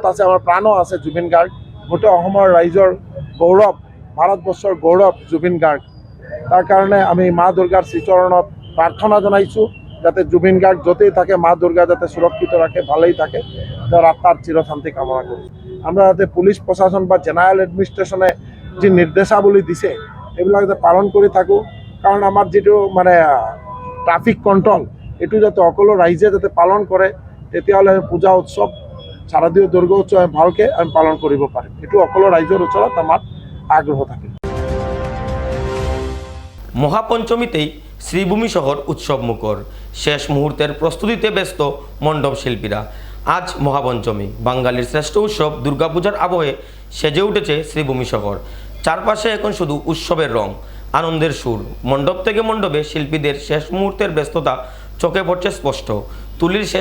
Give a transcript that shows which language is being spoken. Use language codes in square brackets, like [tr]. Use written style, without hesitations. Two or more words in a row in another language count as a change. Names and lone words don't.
[as] আছে আমাৰ প্ৰাণো আছে জুবিন গাৰ্গ গোটেই অসমৰ ৰাইজৰ গৌৰৱ ভাৰতবৰ্ষৰ গৌৰৱ জুবিন গাৰ্গ তাৰ কাৰণে আমি মা দুৰ্গাৰ শ্ৰীচৰণত প্ৰাৰ্থনা জনাইছোঁ যাতে জুবিন গাৰ্গ য'তেই থাকে মা দুৰ্গা যাতে সুৰক্ষিত ৰাখে ভালেই থাকে তেওঁৰ আত্মাৰ চিৰশান্তি কামনা কৰোঁ আমরা যাতে পুলিশ প্রশাসন বা [en] general administration [as] যে নির্দেশাবলী দিছে এইবিলাক যাতে পালন কৰি থাকোঁ কাৰণ আমাৰ যিটো মানে [en] traffic control [as] এইটো যাতে সকলো ৰাইজে যাতে পালন কৰে তেতিয়াহ'লে পূজা উৎসৱ শাৰদীয় দুৰ্গা উৎসৱ আমি ভালকৈ আমি পালন কৰিব পাৰিম এইটো সকলো ৰাইজৰ ওচৰত আমাৰ আগ্ৰহ থাকে [bn] মহাপঞ্চমীতেই শ্রীভূমি শহর উৎসব মুখর শেষ মুহূর্তের প্রস্তুতিতে ব্যস্ত মণ্ডপ শিল্পীরা আজ মহাপঞ্চমী বাঙালির শ্রেষ্ঠ উৎসব দুর্গাপূজার আবহে সেজে উঠেছে শ্রীভূমি শহর চারপাশে এখন শুধু উৎসবের রং আনন্দের সুর মণ্ডপ থেকে মণ্ডপে শিল্পীদের শেষ মুহূর্তের ব্যস্ততা চোখে পড়ছে স্পষ্ট তুলির শেষ